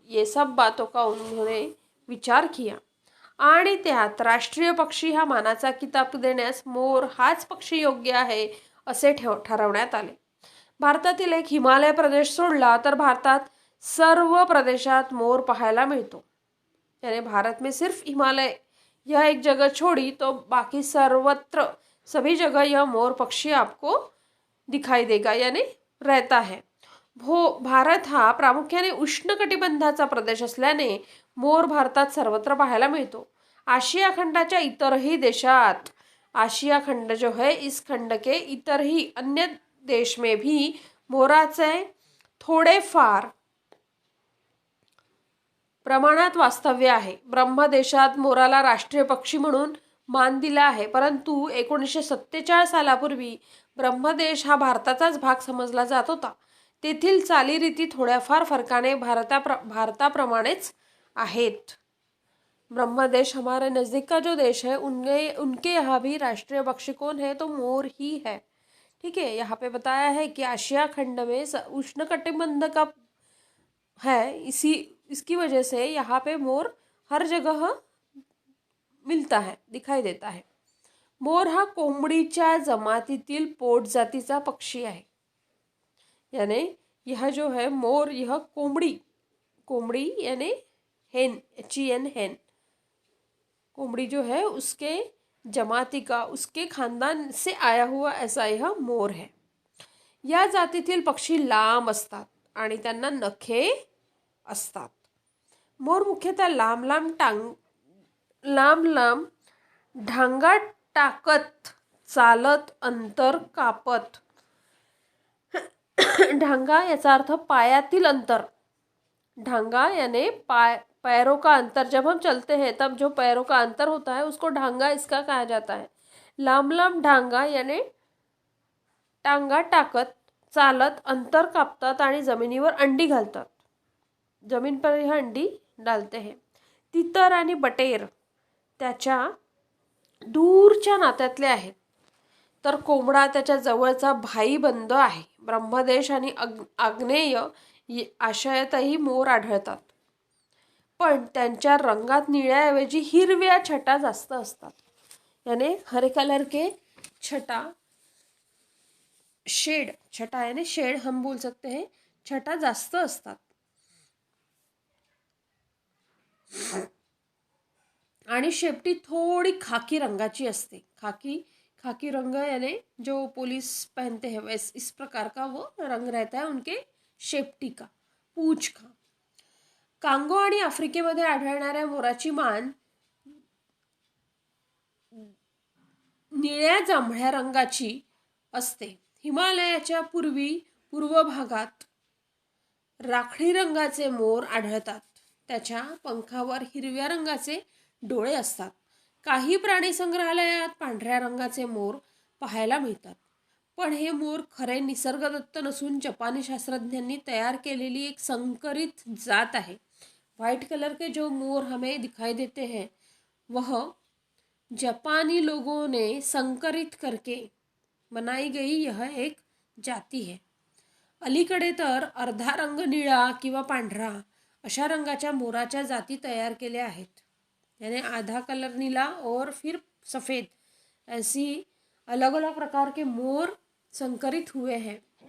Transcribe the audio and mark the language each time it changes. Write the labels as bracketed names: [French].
[Hindi] ये सब बातों का उन्होंने विचार किया [Marathi] आणि त्यात राष्ट्रीय पक्षी हा मानाचा किताब देण्यास मोर हाच पक्षी योग्य आहे असे ठरवण्यात आले. भारतातील एक हिमालय प्रदेश सोडला तर भारतात सर्व प्रदेशात मोर पाहायला मिळतो. [Hindi] यानी भारत में सिर्फ हिमालय यह एक जगह छोड़ी तो बाकी सर्वत्र सभी जगह यह मोर पक्षी आपको दिखाई देगा यानी रहता है. [Marathi] भारत हा प्रामुख्याने उष्णकटिबंधाचा प्रदेश असल्याने मोर भारतात सर्वत्र पाहायला मिळतो. आशिया खंडाच्या इतरही देशात, [Hindi] आशिया खंड जो है इस खंड के इतर ही अन्य देश में भी [Marathi] मोराचे थोडेफार प्रमाणात वास्तव्य आहे. ब्रह्मदेशात मोराला राष्ट्रीय पक्षी म्हणून मान दिला आहे, परंतु 1947 सालापूर्वी ब्रह्मदेश हा भारताचाच भाग समजला जात होता. तेथील चालीरीती थोड्याफार फरकाने भारताप्रमाणेच आहेत. [Hindi] ब्रह्मदेश हमारे नज़दीक का जो देश है उनके यहाँ भी राष्ट्रीय पक्षी कौन है? तो मोर ही है. ठीक है, यहाँ पे बताया है कि आशिया खंड में उष्णकटिबंध का है, इसकी वजह से यहाँ पे मोर हर जगह मिलता है, दिखाई देता है. [Marathi] मोर हा कोंबडीच्या जमातीतील पोट जातीचा पक्षी आहे. [Hindi] यानी यह जो है मोर, यह कोंबड़ी यानी हेन, HEN हेन, कोंबड़ी जो है उसके जमाती का, उसके खानदान से आया हुआ ऐसा यह मोर है. [Marathi] या जातीतील पक्षी लांब असतात आणि त्यांना नखे असतात. मोर मुख्यतः लांब ढांगा टाकत चालत अंतर कापत. ढांगा याचा अर्थ पायातील अंतर, ढांगा याने [Hindi] पैरों का अंतर, जब हम चलते हैं तब जो पैरों का अंतर होता है उसको ढांगा इसका कहा जाता है. [Marathi] लांब लांब ढांगा याने टांगा टाकत चालत अंतर कापतात आणि जमिनीवर अंडी घालतात. [Hindi] जमीन पर यह अंडी डालते हैं. [Marathi] तितर आणि बटेर त्याच्या दूरच्या नात्यातले आहेत, तर कोंबडा त्याच्या जवळचा भाईबंद आहे. ब्रह्मदेश आणि आग्नेय आशयातही मोर आढळतात, पण त्यांच्या रंगात निळ्याऐवजी हिरव्या छटा जास्त असतात. [Hindi] याने हरे कलर के छटा शेड, छटा यानी शेड हम बोल सकते हैं, [Marathi] छटा जास्त असतात. आणि शेपटी थोड़ी खाकी रंगाची असते. [Hindi] खाकी रंग यानी जो पुलिस पहनते हैं वैसे इस प्रकार का वो रंग रहता है उनके शेपटी का, पूंछ का. [Marathi] कांगो आणि आफ्रिकेमध्ये आढळणाऱ्या मोराची मान निळ्या जांभळ्या रंगाची असते. हिमालयाच्या पूर्व भागात राखाडी रंगाचे मोर आढळतात. त्याच्या पंखावर हिरव्या रंगाचे डोळे असतात. काही प्राणी संग्रहालयात पांढऱ्या रंगाचे मोर पाहायला मिळतात, पण हे मोर खरे निसर्गदत्त नसून जपानी शास्त्रज्ञांनी तयार केलेली एक संकरित जात आहे. [Hindi] व्हाइट कलर के जो मोर हमें दिखाई देते हैं वह जापानी लोगों ने संकरित करके बनाई गई यह एक जाती है. [Marathi] अलीकडे तर अर्धा रंग निळा किंवा पांढरा अशा रंगाच्या मोराच्या जाती तयार केल्या आहेत. [Hindi] यानी आधा कलर नीला और फिर सफ़ेद, ऐसी अलग अलग प्रकार के मोर संकरित हुए हैं.